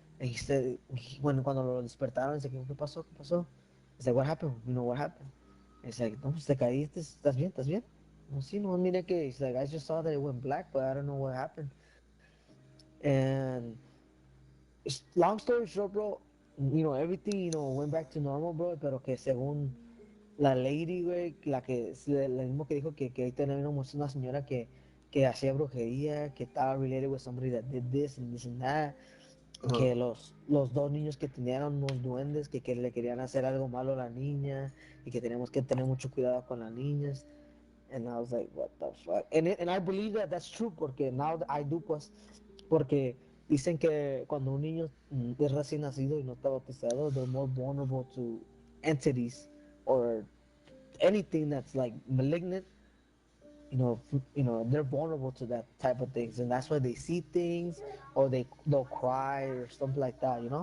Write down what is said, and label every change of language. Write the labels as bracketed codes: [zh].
[en] And he said, [es] cuando lo despertaron, dice, ¿qué pasó? ¿Qué pasó? [en] He's like, what happened? What happened? [es] It's like, no, pues te caíste, ¿estás bien? ¿Estás bien? No, sí, no, mire que, [en] he's like, I just saw that it went black, but I don't know what happened. And long story short, bro, everything, went back to normal, bro, [es] pero que según la lady, güey, la mismo que dijo que ahí tenemos una señora que hacía brujería, que estaba [en] related with somebody that did this and that, Uh-huh. [es] que los dos niños que tenían unos duendes que le querían hacer algo malo a la niña y que tenemos que tener mucho cuidado con las niñas. [en] And I was like, what the fuck? And I believe that that's true [es] porque [en] now I do, [es] pues, porque dicen que cuando un niño es recién nacido y no está bautizado, [en] they're more vulnerable to entities or anything that's like malignant, they're vulnerable to that type of things, and that's why they see things or they'll cry or something like that.